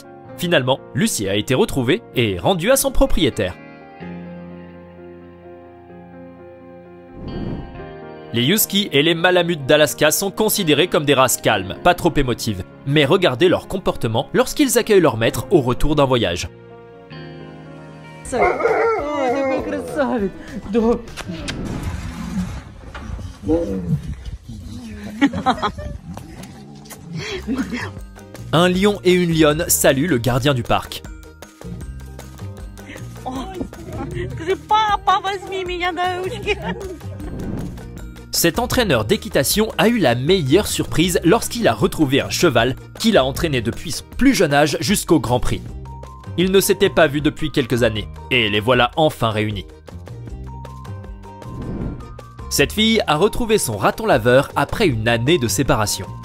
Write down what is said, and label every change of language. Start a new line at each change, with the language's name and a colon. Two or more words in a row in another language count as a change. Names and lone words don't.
French: Finalement, Lucie a été retrouvée et rendue à son propriétaire. Les huskies et les malamutes d'Alaska sont considérés comme des races calmes, pas trop émotives. Mais regardez leur comportement lorsqu'ils accueillent leur maître au retour d'un voyage.
Russian: умница! Ой, такой красавец! Да.
French: Un lion et une lionne saluent le gardien du parc.
Russian: Скажи, папа, возьми меня на ручки.
French: Cet entraîneur d'équitation a eu la meilleure surprise lorsqu'il a retrouvé un cheval qu'il a entraîné depuis son plus jeune âge jusqu'au Grand Prix. Ils ne s'étaient pas vus depuis quelques années, et les voilà enfin réunis. Cette fille a retrouvé son raton laveur après une année de séparation.